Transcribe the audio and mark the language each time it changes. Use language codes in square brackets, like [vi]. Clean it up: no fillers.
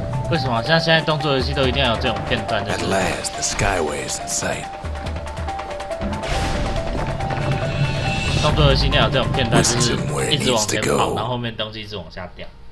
[zh] 为什么像现在动作游戏都一定要有这种片段？就是 [en] At last, the Skyway is in sight. [zh] 动作游戏一定要有这种片段，就是一直往前跑，然后后面东西一直往下掉。